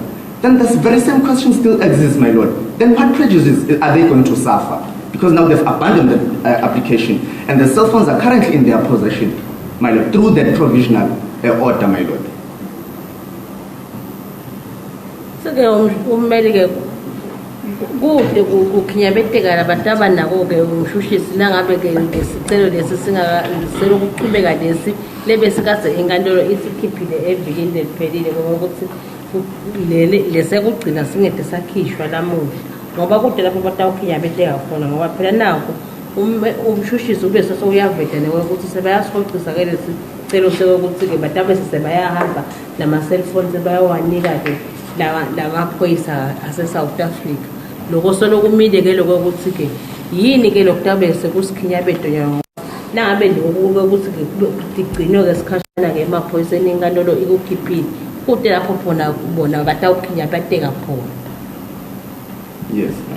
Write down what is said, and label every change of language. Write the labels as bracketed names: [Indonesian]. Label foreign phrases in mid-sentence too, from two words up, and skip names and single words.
[English] Then this very same question still exists, my lord. Then what prejudice are they going to suffer? Because now they've abandoned the application and the cell phones are currently in their possession, my lord, through that provisional order, my lord. [Swati] So ummeli kude kukhinyabeteka labantu nako ke umshushisi nangabe ke ngesicelo lesi singaselo ukuqhubeka lesi lebe sikase inkantolo isikhiphile evikini leliphelile ngokuthi lesekugcina singede sakhishwa lamuhla ngoba kude lapho batawukhinyabeteka khona ngoba phela nako umshushisi ube sesuyaveda newe ukuthi sebayasixoxisa ke lesi celo sokuthi ke batabe sebayahamba nama cellphones bayawanika ke lamaphoyisa ase-South Africa. Loko solokumile ke lokho ukuthi ke yini ke lokutabe sekusikhinyabedo nyawo nangabe lokho ukuthi ke digcino ke sikhashana ke emaphoyiseni inkantolo ikukhiphile kude lapho khona bona batawukhinyabeteka khona. Yes.